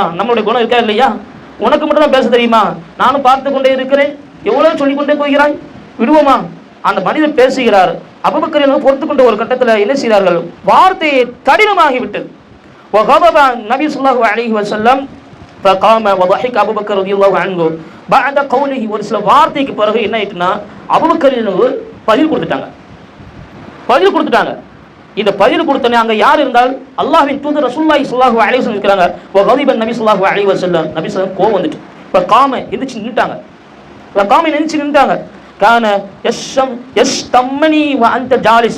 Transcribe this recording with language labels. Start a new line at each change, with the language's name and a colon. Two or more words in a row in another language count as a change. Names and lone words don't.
Tamil: நம்மளுடைய குணம் இருக்கா இல்லையா? உனக்கு மட்டும் தான் பேச தெரியுமா? நானும் பார்த்து கொண்டே இருக்கிறேன், எவ்வளவு சொல்லிக்கொண்டே போகிறாய், விடுவோமா? அந்த மனிதன் பேசுகிறார். அபூபக்கர் பொறுத்து கொண்ட ஒரு கட்டத்தில் என்ன செய்கிறார்கள்? வார்த்தையை கடினமாகிவிட்டது.
Arabic: النبي صلى الله عليه وسلم فقام وضحك ابو بكر رضي الله عنه بعد قوله.
Tamil: ஒரு சில வார்த்தைக்கு பிறகு என்ன ஆயிட்டுனா அபூபக்கர் பதில் கொடுத்துட்டாங்க. இந்த பதில் கொடுத்தனே அங்க யார் இருந்தால் அல்லாஹ்வின் தூதர்
Arabic: رسول الله صلى الله عليه وسلم
Tamil: இருக்காங்க.
Arabic: وغضب النبي صلى الله عليه وسلم النبي صلى الله
Tamil: கோவம் வந்துட்டு
Arabic: فقام
Tamil: எந்திரிச்சு நின்னுட்டாங்க.
Arabic: كان يشتمني وأنت جالس.